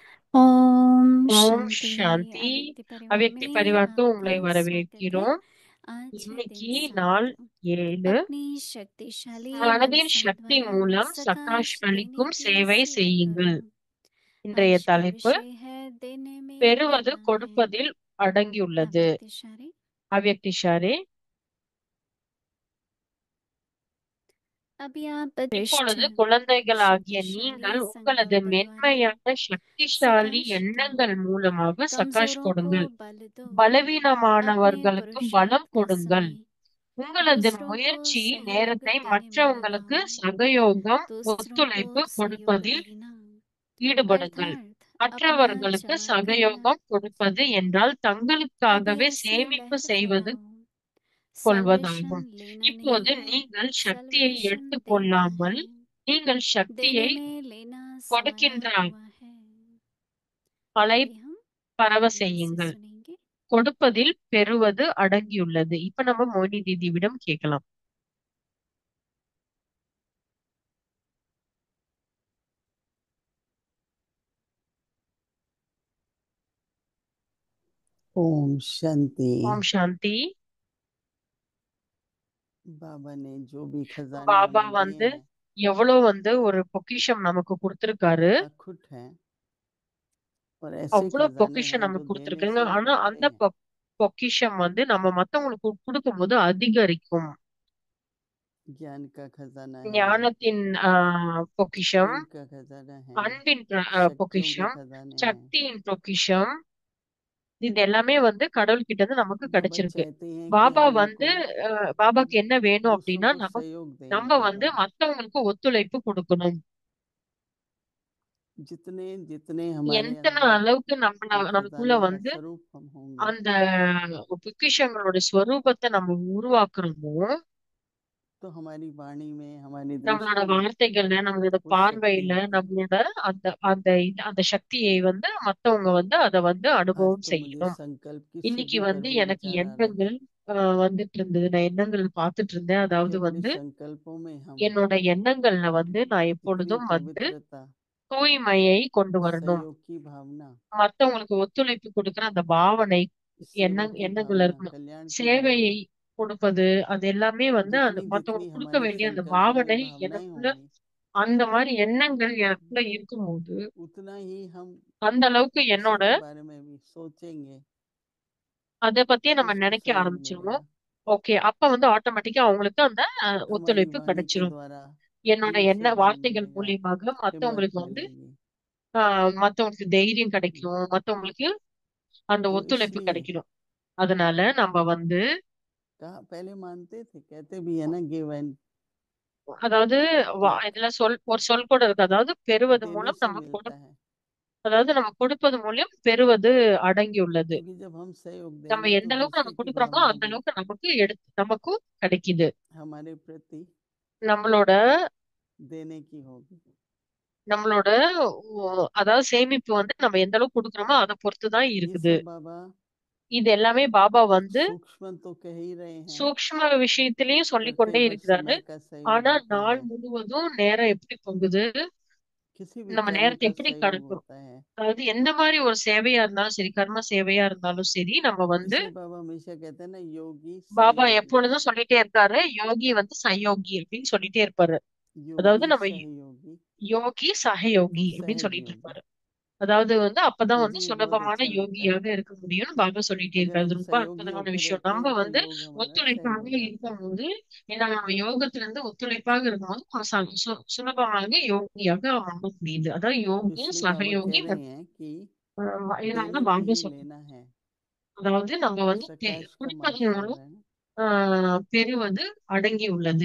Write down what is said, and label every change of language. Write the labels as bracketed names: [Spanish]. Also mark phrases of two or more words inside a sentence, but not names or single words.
[Hindi] ओम [Tamil] ஓம் [Hindi] शांति। [Tamil] சாந்தி. [Hindi] अव्यक्ति परिवार [Tamil] அவ்யக்தி [Hindi] में [Tamil] பரிவார்க்கு [Hindi] आपका [Tamil] உங்களை [Hindi] स्वागत है। [Tamil] வரவேற்கிறோம். [Hindi] आज है दिन [Tamil] இன்னைக்கு [Hindi] 7। [Tamil] நாள் 7. [Hindi] अपनी शक्तिशाली [Tamil] மனதின் [Hindi] मनसा [Tamil] சக்தி [Hindi] द्वारा [Tamil] மூலம் [Hindi] सकाश [Tamil] சகாஷ் [Hindi] देने [Tamil] அளிக்கும் [Hindi] की [Tamil] சேவை [Hindi] सेवा करो। [Tamil] செய்யுங்கள். இன்றைய [Hindi] आज का [Tamil] தலைப்பு [Hindi] विषय है देने में [Tamil] பெறுவது [Hindi] करना है। [Tamil] கொடுப்பதில் அடங்கியுள்ளது. [Hindi] अव्यक्त इशारे। [Tamil] அவ்யக்திஷாரே, [Hindi] अभी आप वरिष्ठ [Tamil] இப்பொழுது குழந்தைகளாகிய [Hindi] शक्तिशाली [Tamil] நீங்கள் உங்களது [Hindi] संकल्प द्वारा [Tamil] மென்மையான சக்திசாலி [Hindi] सकाश दो। [Tamil] எண்ணங்கள் மூலமாக சகாஷ் [Hindi] कमजोरों को [Tamil] கொடுங்கள். [Hindi] बल दो। अपने [Tamil] பலவீனமானவர்களுக்கு பலம் [Hindi] पुरुषार्थ का [Tamil] கொடுங்கள். [Hindi] समय [Tamil] உங்களது [Hindi] दूसरों को [Tamil] முயற்சி [Hindi] सहयोग [Tamil] நேரத்தை [Hindi] देने में [Tamil] மற்றவங்களுக்கு [Hindi] लगाओ। [Tamil] சகயோகம், [Hindi] दूसरों को [Tamil] ஒத்துழைப்பு [Hindi] सहयोग [Tamil] கொடுப்பதில் [Hindi] देना [Tamil] ஈடுபடுங்கள். [Hindi] अर्थात अपना [Tamil] மற்றவர்களுக்கு [Hindi] जमा करना। [Tamil] சகயோகம் கொடுப்பது என்றால் [Hindi] अभी [Tamil] தங்களுக்காகவே [Hindi] ऐसी [Tamil] சேமிப்பு [Hindi] लहर [Tamil] செய்வது [Hindi] फैलाओ। सॉल्वेशन [Tamil] கொள்வதாகும். [Hindi] लेना नहीं [Tamil] இப்போது [Hindi] है, [Tamil] நீங்கள் சக்தியை [Hindi] सल्वेशन देना है। [Tamil] எடுத்துக்கொள்ளாமல் நீங்கள் [Hindi] देने [Tamil] சக்தியை [Hindi] में लेना समाया [Tamil] கொடுக்கின்ற [Hindi] हुआ है। [Tamil] அலை [Hindi] अभी हम [Tamil] பரவ [Hindi] ध्यान से [Tamil] செய்யுங்கள். [Hindi] सुनेंगे। [Tamil] கொடுப்பதில் பெறுவது அடங்கியுள்ளது. இப்ப நம்ம மோனி தீதிவிடம் கேட்கலாம். [Hindi] ओम शांति। [Tamil] ஓம் சாந்தி. [Hindi] बाबा ने जो भी खजाने [Tamil] பாபா [Hindi] हमें दिए हैं [Tamil] எவ்வளவு ஒரு பொக்கிஷம் நமக்கு கொடுத்திருக்காரு. [Hindi] अखुट हैं और ऐसे [Tamil] அவ்வளவு [Hindi] खजाने [Tamil] பொக்கிஷம் [Hindi] हैं जो [Tamil] நமக்கு [Hindi] देने [Tamil] கொடுத்திருக்காங்க. [Hindi] से [Tamil] ஆனா [Hindi] बढ़ते [Tamil] அந்த [Hindi] हैं। [Tamil] பொக்கிஷம் நம்ம மத்தவங்களுக்கு கொடுக்கும்போது அதிகரிக்கும். [Hindi] ज्ञान का खजाना है, [Tamil] ஞானத்தின் பொக்கிஷம், [Hindi] प्रेम का खजाना है, [Tamil] அன்பின் [Hindi] शक्तियों के [Tamil] பொக்கிஷம், [Hindi] खजाने हैं। [Tamil] சக்தியின் பொக்கிஷம். இது எல்லாமே கடவுள் கிட்ட இருந்து நமக்கு [Hindi] बाबा [Tamil] கிடைச்சிருக்கு. [Hindi] चाहते हैं कि [Tamil] பாபா [Hindi] हम इनको [Tamil] பாபாக்கு என்ன வேணும் [Hindi] दूसरों [Tamil] அப்படின்னா [Hindi] को [Tamil] நம்ம [Hindi] सहयोग दें [Tamil] நம்ம [Hindi] इनके द्वारा। [Tamil] மத்தவங்களுக்கு ஒத்துழைப்பு கொடுக்கணும். [Hindi] जितने जितने हमारे [Tamil] எத்தனை [Hindi] अंदर [Tamil] அளவுக்கு [Hindi] ये [Tamil] நமக்குள்ள [Hindi] खजाने का स्वरूप हम होंगे [Tamil] அந்த பொக்கிஷங்களோட ஸ்வரூபத்தை நம்ம உருவாக்குறோமோ, [Hindi] तो हमारी वाणी में, हमारी [Tamil] நம்மளோட [Hindi] दृष्टि में [Tamil] வார்த்தைகள்ல, நம்மளோட [Hindi] वो शक्ति [Tamil] பார்வையில, [Hindi] होगी। [Tamil] நம்மளோட அந்த அந்த அந்த சக்தியை மத்தவங்க அத [Hindi] आज [Tamil] அனுபவம் [Hindi] तो मुझे [Tamil] செய்யணும். [Hindi] संकल्प की [Tamil] இன்னைக்கு [Hindi] सिद्धि पर भी [Tamil] எனக்கு [Hindi] विचार आ रहा था [Tamil] எண்ணங்கள் வந்துட்டு இருந்தது. நான் எண்ணங்கள் பார்த்துட்டு இருந்தேன். [Hindi] कि [Tamil] அதாவது [Hindi] अपने संकल्पों में हम [Tamil] என்னோட எண்ணங்கள்ல நான் [Hindi] इतनी [Tamil] எப்பொழுதும் [Hindi] पवित्रता, [Tamil] தூய்மையை கொண்டு வரணும். [Hindi] सहयोग की भावना, [Tamil] மத்தவங்களுக்கு ஒத்துழைப்பு கொடுக்கிற அந்த பாவனை, [Hindi] सेवा की [Tamil] எண்ணங்கள்ல [Hindi] भावना, [Tamil] இருக்கணும். [Hindi] कल्याण की [Tamil] சேவையை [Hindi] भावना, [Tamil] கொடுப்பது, அது எல்லாமே அந்த [Hindi] जितनी जितनी [Tamil] மத்தவங்களுக்கு கொடுக்க [Hindi] हमारे [Tamil] வேண்டிய அந்த [Hindi] संकल्पों में [Tamil] பாவனை [Hindi] भावनाएं [Tamil] எனக்குள்ள, [Hindi] होंगी [Tamil] அந்த மாதிரி எண்ணங்கள் எனக்குள்ள இருக்கும்போது, [Hindi] उतना ही हम [Tamil] அந்த அளவுக்கு [Hindi] किसी [Tamil] என்னோட [Hindi] के बारे में भी सोचेंगे [Tamil] அத பத்தியே [Hindi] तो [Tamil] நம்ம [Hindi] उसको [Tamil] நினைக்க [Hindi] सहयोग [Tamil] ஆரம்பிச்சிருவோம். [Hindi] मिलेगा। ओके, [Tamil] அப்ப ஆட்டோமேட்டிக்கா அவங்களுக்கு அந்த [Hindi] हमारी [Tamil] ஒத்துழைப்பு [Hindi] वाणी के [Tamil] கிடைச்சிரும். [Hindi] द्वारा [Tamil] என்னோட [Hindi] दिल से बल [Tamil] வார்த்தைகள் [Hindi] मिलेगा, [Tamil] மூலியமாக [Hindi] हिम्मत [Tamil] மத்தவங்களுக்கு [Hindi] मिलेगी। [Tamil] மத்தவங்களுக்கு தைரியம் கிடைக்கும், மத்தவங்களுக்கு அந்த [Hindi] तो [Tamil] ஒத்துழைப்பு [Hindi] इसलिए [Tamil] கிடைக்கணும். அதனால நம்ம [Hindi] कहा, पहले मानते थे, कहते भी है ना, [English] give and [Tamil] அதாவது [Hindi] टेक, [Tamil] இதுல ஒரு சொல் கூட இருக்கு. அதாவது பெறுவது [Hindi] देने [Tamil] மூலம் [Hindi] से मिलता है। [Tamil] அதாவது நம்ம கொடுப்பது மூலம் பெறுவது அடங்கியுள்ளது. [Hindi] क्योंकि जब हम सहयोग [Tamil] நம்ம [Hindi] देंगे तो [Tamil] எந்த அளவுக்கு நம்ம [Hindi] दूसरे की [Tamil] கொடுக்குறோமோ [Hindi] भावना [Tamil] அந்த [Hindi] भी [Tamil] அளவுக்கு நமக்கும் கிடைக்குது. [Hindi] हमारे प्रति [Tamil] நம்மளோட [Hindi] देने की होगी। [Tamil] நம்மளோட அதாவது சேமிப்பு நம்ம எந்த அளவுக்கு கொடுக்குறோமோ அதை பொறுத்து தான் [Hindi] ये [Tamil] இருக்குது. [Hindi] सब बाबा [Tamil] இது எல்லாமே பாபा [Hindi] सूक्ष्म तो कह ही रहे हैं, [Tamil] சூக்ஷ்ம விஷயத்திலயும் [Hindi] पर कई [Tamil] சொல்லிக்கொண்டே [Hindi] बार [Tamil] இருக்கிறாரு. [Hindi] समय का सहयोग [Tamil] ஆனா [Hindi] होता [Tamil] நாள் [Hindi] है, [Tamil] முழுவதும் நேரம் எப்படி போகுது, [Hindi] किसी भी [Tamil] நம்ம [Hindi] कर्म [Tamil] நேரத்தை [Hindi] का [Tamil] எப்படி [Hindi] सहयोग [Tamil] கடக்கிறோம். [Hindi] होता है। [Tamil] அதாவது எந்த மாதிரி ஒரு சேவையா இருந்தாலும் சரி, கர்ம சேவையா இருந்தாலும் சரி, நம்ம [Hindi] इसलिए बाबा हमेशा कहते हैं ना, योगी [Tamil] பாபா [Hindi] सहयोगी, [Tamil] எப்பொழுதும் சொல்லிட்டே இருக்காரு, [Hindi] योगी सहयोगी [Tamil] அப்படின்னு சொல்லிட்டே இருப்பாரு. அதாவது [Hindi] योगी [Tamil] நம்ம [Hindi] सहयोगी, योगी सहयोगी [Tamil] அப்படின்னு [Hindi] सहज [Tamil] சொல்லிட்டு [Hindi] योगी। [Tamil] இருப்பாரு. அதாவது அப்பதான் [Hindi] मुझे ये बहुत [Tamil] சுலபமான [Hindi] अच्छा लगता है। [Tamil] யோகியாக இருக்க முடியும்னு பாபா சொல்லிட்டே [Hindi] अगर [Tamil] இருக்காரு. [Hindi] हम [Tamil] இது ரொம்ப [Hindi] सहयोगी [Tamil] அற்புதமான [Hindi] होके [Tamil] விஷயம். [Hindi] रहते [Tamil] நம்ம [Hindi] हैं तो योग हमारा सहज [Tamil] ஒத்துழைப்பாக [Hindi] हो जाता है। [Tamil] இருக்கும்போது, ஏன்னா நம்ம யோகத்துல இருந்து ஒத்துழைப்பாக இருக்கும்போது சுலபமாக யோகியாக மாற முடியுது. அதான் [Hindi] तो [Tamil] யோகி [Hindi] इसलिए बाबा कह [Tamil] சகயோகி [Hindi] रहे हैं कि [Tamil] இதனாலதான் [Hindi] देने में [Tamil] பாபா [Hindi] ही [Tamil] சொல்றோம். [Hindi] लेना है। [Tamil] அதாவது நம்ம [Hindi] सकाश का [Tamil] குடிப்பதன் [Hindi] मार्क्स बोल [Tamil] மூலம் [Hindi] रहे हैं ना। [Tamil] பெறுவது அடங்கி உள்ளது.